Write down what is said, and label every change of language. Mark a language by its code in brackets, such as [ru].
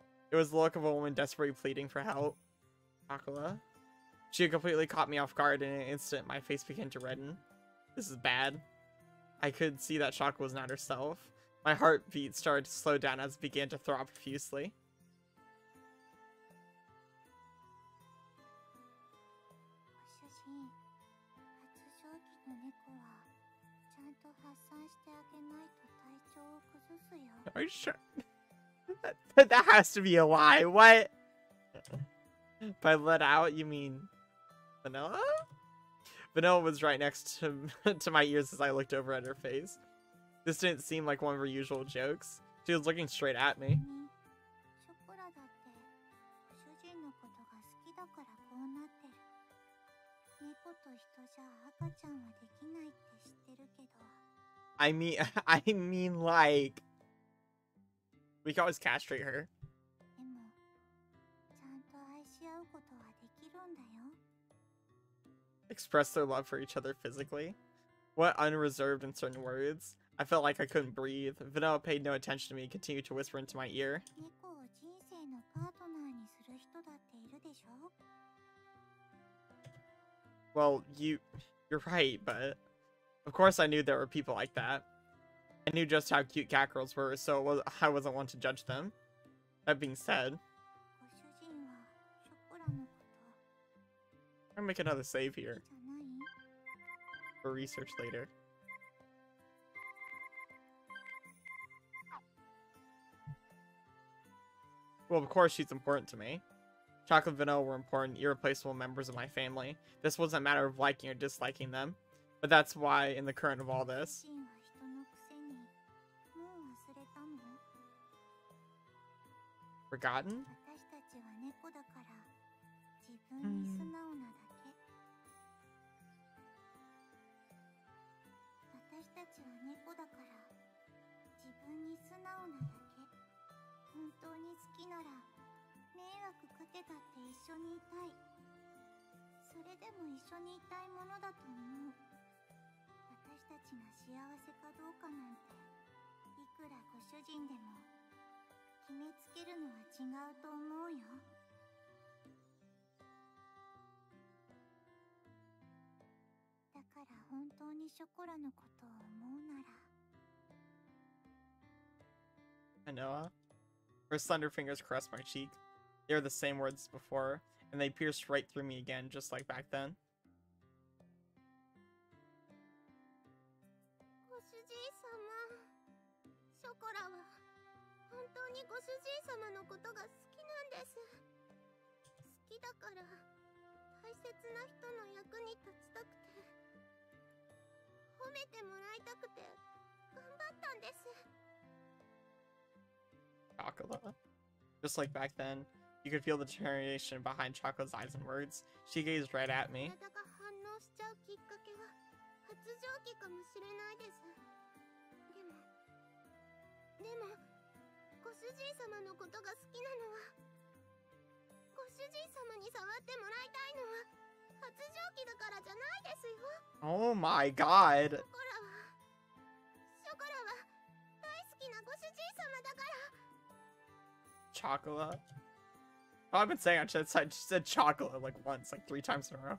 [en] It was the look of a woman desperately pleading for help. Akala. She had completely caught me off guard, and in an instant, my face began to redden. This is bad. I could see that Shaka was not herself. My heartbeat started to slow down as it began to throb profusely. [ja] ご主人、発情期の猫はちゃんと発散してあげないと体調を崩すよ。 [en] Are you sure? That has to be a lie. What? By let out, you mean Vanilla? Vanilla was right next to my ears as I looked over at her face. This didn't seem like one of her usual jokes. She was looking straight at me. [ja] ショコラだってご主人のことが好きだからこうなってる。猫と人じゃ赤ちゃんはできないって知ってるけど。 [en] I mean like we can always castrate her. [ja] でもちゃんと愛し合うことはできるんだよ。 [en] Express their love for each other physically. What unreserved and certain words. I felt like I couldn't breathe. Vanilla paid no attention to me and continued to whisper into my ear. [ja] 猫を人生のパートナーにする人だっているでしょ。 [en] Well, you're right, but of course I knew there were people like that. I knew just how cute catgirls were, so I wasn't one to judge them. That being said, [ja] ご主人はショコラのこと [en] I'm gonna make another save here [ja] じゃない？ [en] for research later. Well, of course she's important to me. Chocolate and Vanilla were important, irreplaceable members of my family. This wasn't a matter of liking or disliking them. But that's why, in the current of all this, [ja] 主人は人のくせにもう忘れたの？ [en] forgotten? [ja] 私たちは猫だから自分に素直なだけ。私たちは猫だから自分に素直なだけ。本当に好きなら迷惑かけたって一緒にいたい。それでも一緒にいたいものだと思う。私たちが幸せかどうかなんていくらご主人でも決めつけるのは違うと思うよ。だから本当にショコラのことを思うなら。 Anoa. [en] Her slender fingers caressed my cheek. They were the same words as before, and they pierced right through me again, just like back then. [ja] ご主人様、ショコラは本当にご主人様のことが好きなんです。好きだから大切な人の役に立ちたくて、褒めてもらいたくて頑張ったんです。 [en] Chocolate. Just like back then, you could feel the determination behind Chocolate's eyes and words. She gazed right at me. [ja] 体が反応しちゃうきっかけは発情期かもしれないです。でもご主人様のことが好きなのは、ご主人様に触ってもらいたいのは発情期だからじゃないですよ。 [en] Oh my god. [ja] ショコラは大好きなご主人様だから。 [en] Chocolate. Oh, I've been saying I just said chocolate like once, like 3 times in a row.